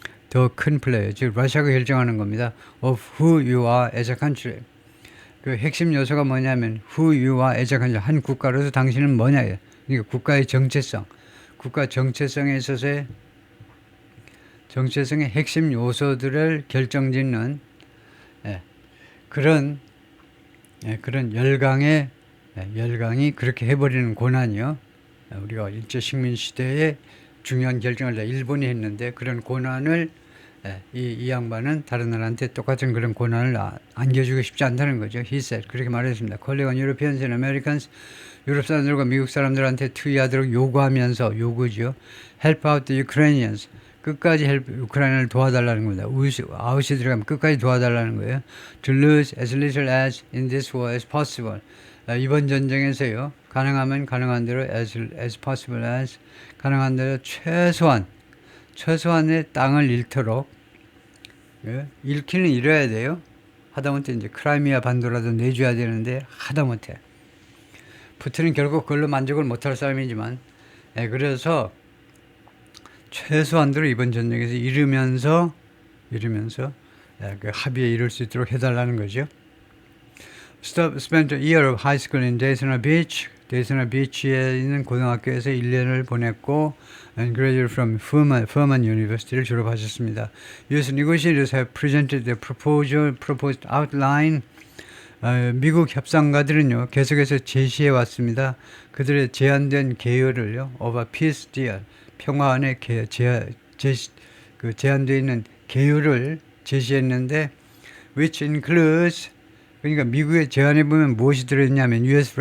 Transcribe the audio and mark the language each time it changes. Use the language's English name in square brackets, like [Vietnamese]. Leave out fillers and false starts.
[Korean] 더 큰 플레이어, 즉 러시아가 결정하는 겁니다. [English] Of who you are as a country. [Korean] 그 핵심 요소가 뭐냐면 [English] who you are as a country. [Korean] 한 국가로서 당신은 뭐냐. 그러니까 국가의 정체성, 국가 정체성에 있어서의 핵심 요소들을 결정짓는 그런 열강이 그렇게 해버리는 고난이요. 우리가 일제 식민 시대에 중요한 결정을 일본이 했는데 그런 고난을 이 양반은 다른 나라한테 똑같은 그런 고난을 안겨주고 싶지 않다는 거죠. [English] He said. [Korean] 그렇게 말했습니다. [English] Calling on Europeans and Americans. [Korean] 유럽 사람들과 미국 사람들한테 투의하도록 요구하면서 요구죠. [English] Help out the Ukrainians. [Korean] 끝까지 우크라이나를 도와달라는 겁니다. 아웃이 들어가면 끝까지 도와달라는 거예요. [English] To lose as little as in this war as possible. [Korean] 이번 전쟁에서요. 가능하면 가능한 대로 [English] as possible as [Korean] 가능한 대로 최소한의 땅을 잃도록 잃기는 잃어야 돼요. 하다못해 이제 크라이미아 반도라도 내줘야 되는데 하다못해 푸틴은 결국 그걸로 만족을 못할 사람이지만 그래서 최소한대로 이번 전쟁에서 잃으면서 그 합의에 이룰 수 있도록 해달라는 거죠. [English] Spent a year of high school in Daytona Beach. [Korean] 데이터나 비치에 있는 고등학교에서 1년을 보냈고 [English] and graduated from Furman University [Korean] 를 졸업하셨습니다. [English] U.S. negotiators have presented the proposed outline. [Korean] 미국 협상가들은요 계속해서 제시해 왔습니다. 그들의 제안된 계율을요 [English] of a peace deal, [Korean] 평화안에 제안되어 있는 계율을 제시했는데 [English] which includes [Korean] 그러니까 미국의 제안에 보면 무엇이 들어있냐면 U.S.